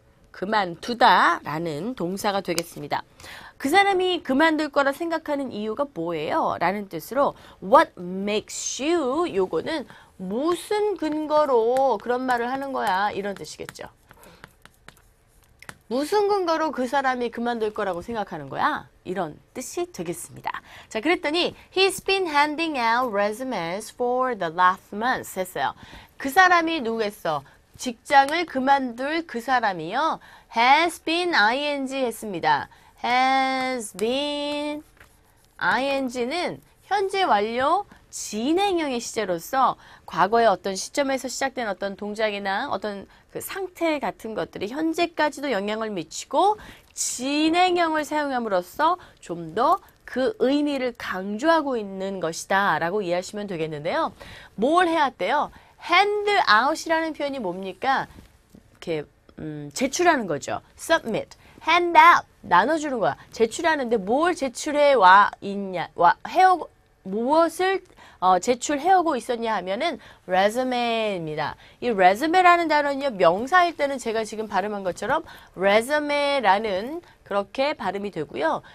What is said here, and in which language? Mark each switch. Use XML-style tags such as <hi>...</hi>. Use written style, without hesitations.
<ko>그만두다 라는 동사가 되겠습니다. 그 사람이 그만둘 거라 생각하는 이유가 뭐예요? 라는 뜻으로</ko> <en>what makes you</en> <ko>요거는 무슨 근거로 그런 말을 하는 거야 이런 뜻이겠죠. 무슨 근거로 그 사람이 그만둘 거라고 생각하는 거야? 이런 뜻이 되겠습니다. 자, 그랬더니</ko> <en>He's been handing out resumes for the last month</en> <ko>했어요. 그 사람이 누구겠어? 직장을 그만둘 그 사람이요. has been ing 했습니다. has been ing는 현재 완료 진행형의 시제로서 과거의 어떤 시점에서 시작된 어떤 동작이나 어떤 그 상태 같은 것들이 현재까지도 영향을 미치고 진행형을 사용함으로써 좀 더 그 의미를 강조하고 있는 것이다 라고 이해하시면 되겠는데요. 뭘 해야 돼요? hand out이라는 표현이 뭡니까? 이렇게 제출하는 거죠. submit, hand out 나눠주는 거야. 제출하는데 뭘 제출해 와 있냐, 해오고 무엇을 제출해오고 있었냐 하면은 resume입니다. 이 resume라는 단어는요, 명사일 때는 제가 지금 발음한 것처럼 resume라는 그렇게 발음이 되고요.</ko>